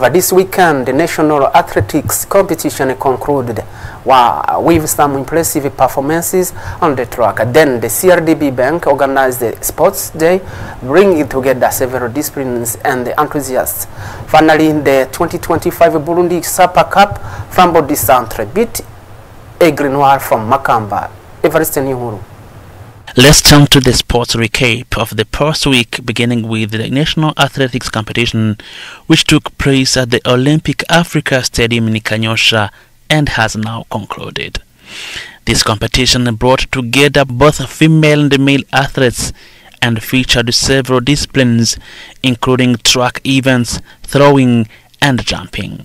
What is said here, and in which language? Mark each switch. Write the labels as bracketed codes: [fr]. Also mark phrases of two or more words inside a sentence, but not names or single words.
[en] This weekend, the National Athletics competition concluded with some impressive performances on the track. Then the CRDB Bank organized the Sports Day, bringing together several disciplines and the enthusiasts. Finally, the 2025 Burundi Super Cup, Flambeau du Centre beat Aigle Noir from Makamba. Evariste Nihuru. Let's turn to the sports recap of the past week, beginning with the National Athletics competition, which took place at the Olympic Africa Stadium in Kanyosha and has now concluded. This competition brought together both female and male athletes and featured several disciplines, including track events, throwing, and jumping.